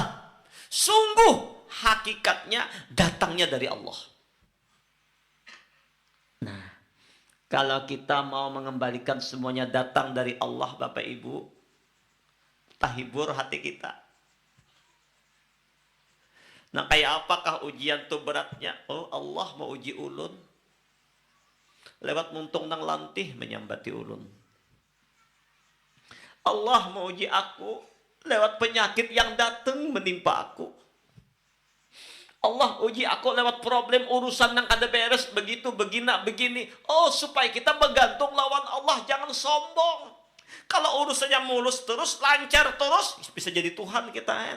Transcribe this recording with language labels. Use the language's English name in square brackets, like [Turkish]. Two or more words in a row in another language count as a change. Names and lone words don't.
[Indonesian] Sungguh hakikatnya datangnya dari Allah. Nah, kalau kita mau mengembalikan semuanya datang dari Allah, Bapak Ibu, tahibur hati kita. Nah, kayak apakah ujian itu beratnya? Oh, [Banjar] Allah mau uji ulun. Lewat muntung nang lantih menyambati ulun. [Indonesian] Allah mau uji aku lewat penyakit yang datang menimpa aku. Allah uji aku lewat problem urusan yang ada beres begitu, begini. Oh, supaya kita bergantung lawan Allah, jangan sombong. Kalau urusannya mulus terus, lancar terus, bisa jadi Tuhan kita kan.